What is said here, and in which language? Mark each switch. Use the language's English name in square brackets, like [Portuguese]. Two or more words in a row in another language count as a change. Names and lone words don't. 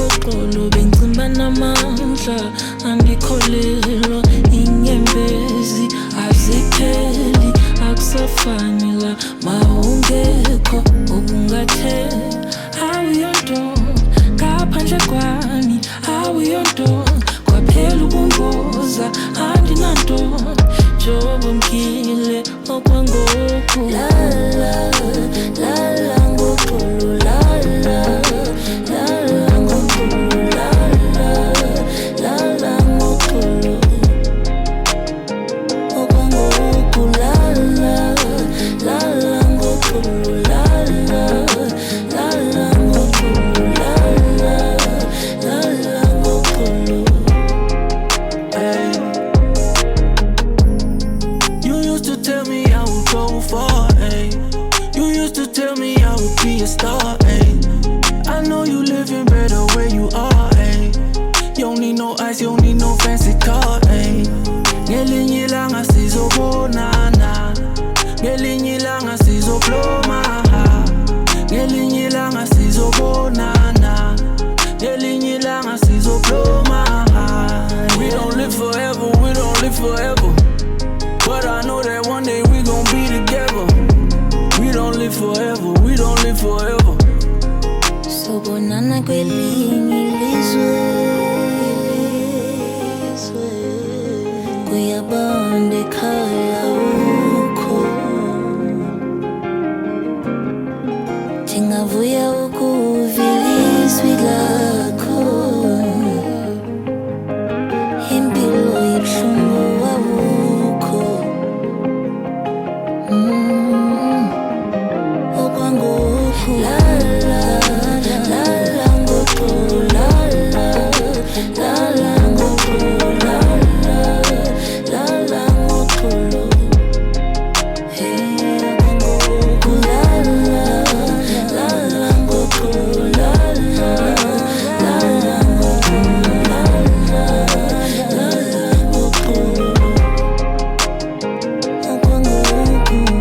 [Zulu] uxolo bengcimba namandla angikholelwa inyembezi azipheli akusafani la mawungekho ubungathela awuyonto ngaphandle kwami awuyonto kwaphela ubungoza andinanto njengoba mkile okwangoku la la la la ngoxolo la la la la ngoxolo la la la la ngoxolo okwangoku la la la la ngoxolo la la la la ngoxolo la la la la ngoxolo. [English] Hey, you used to tell me I would go far, hey. You used to tell me I would be a star, hey. I know you living better where you are, hey. You don't need no ice, you don't need no fancy car, hey. [Zulu] Ngelinye ilanga sizobonana, ngelinye ilanga sizobloma, ngelinye ilanga sizobonana, ngelinye ilanga sizobloma. [English] We don't live forever, we don't live forever, but I know that one day we gon' be together. We don't live forever, we don't live forever. [Zulu] Sobonana kwelinye ilizwe kuyabonda ekhaya ukho ngingavuya ukuvila izwi lakho impilo ibuhlungu awukho okwangoku la la la la ngoxolo la la la la ngoxolo la la la la ngoxolo hey okwangoku la la la la ngoxolo la la la la ngoxolo la la la la ngoxolo okwangoku.